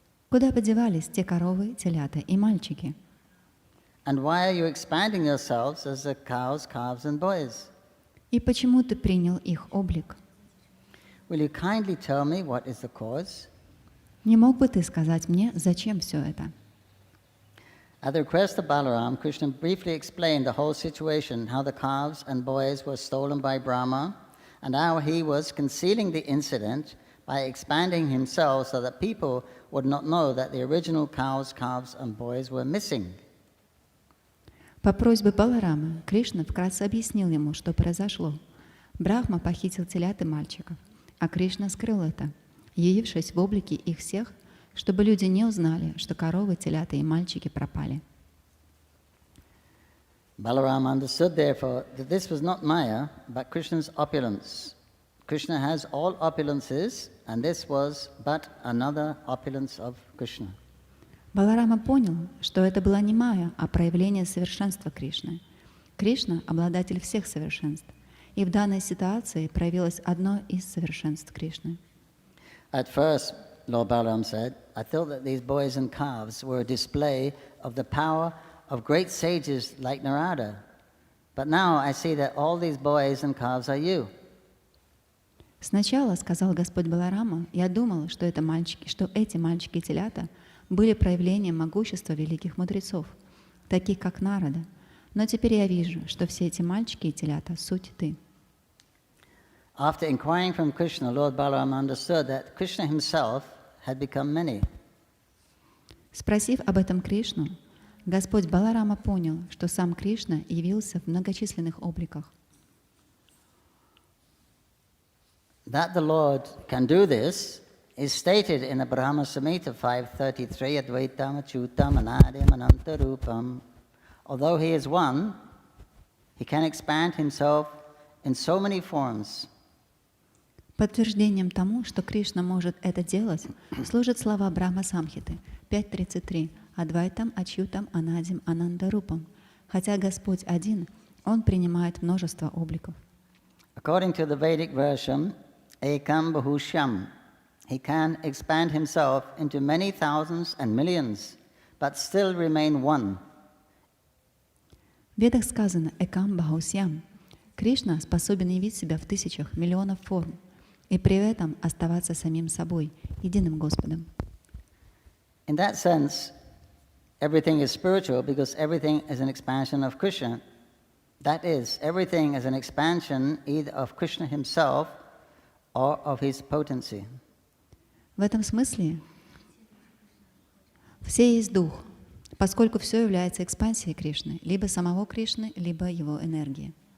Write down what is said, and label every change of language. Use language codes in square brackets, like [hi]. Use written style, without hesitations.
[ru] Куда подевались те коровы, телята и мальчики? [en] And why are you expanding yourselves as the cows, calves and boys? [ru] И почему ты принял их облик? [en] Will you kindly tell me what is the cause? [ru] Не мог бы ты сказать мне, зачем все это? [en] At the request of Balaram, Krishna briefly explained the whole situation, how the calves and boys were stolen by Brahma, and how he was concealing the incident by expanding himself so that people would not know that the original cows, calves and boys were missing. [ru] По просьбе Баларама Кришна вкратце объяснил ему, что произошло. Брахма похитил телят и мальчиков, а Кришна скрыл это, явившись в облике их всех, чтобы люди не узнали, что коровы, телята и мальчики пропали. [en] Balaram understood, therefore, that this was not Maya, but Krishna's opulence. Krishna has all opulences, and this was but another opulence of Krishna. [ru] Баларама понял, что это была не майя, а проявление совершенства Кришны. Кришна — обладатель всех совершенств, и в данной ситуации проявилось одно из совершенств Кришны. [en] At first, Lord Balaram said, I thought that these boys and calves were a display of the power of great sages like Narada. But now I see that all these boys and calves are you. [ru] Сначала, сказал Господь Баларама, я думал, что эти мальчики и телята были проявлением могущества великих мудрецов, таких как Нарада. Но теперь я вижу, что все эти мальчики и телята — суть ты. [en] After inquiring from Krishna, Lord Balaram understood that Krishna himself had become many. [ru] Спросив об этом Кришну, Господь Баларама понял, что сам Кришна явился в многочисленных обликах. [en] That the Lord can do this is stated in the Brahma Samhita 533, Advaitam Achyutam Anadim Anantarupam. Although he is one, he can expand himself in so many forms. [ru] Подтверждением тому, что Кришна может это делать, служат слова Брахма Самхиты 5.33 Адвайтам Ачьютам Анадим Анандарупам. Хотя Господь один, Он принимает множество обликов. [en] According to the Vedic version, Ekam Bahushyam, he can expand himself into many thousands and millions, but still remain one. [ru] В Ведах сказано «Экам Бахусьям». Кришна способен явить себя в тысячах, миллионов форм, и при этом оставаться самим собой, единым Господом. [en] In that sense, everything is spiritual because everything is an expansion of Krishna. That is, everything is an expansion either of Krishna himself or of his potency. [ru] В этом смысле все есть Дух, поскольку все является экспансией Кришны, либо самого Кришны, либо его энергии.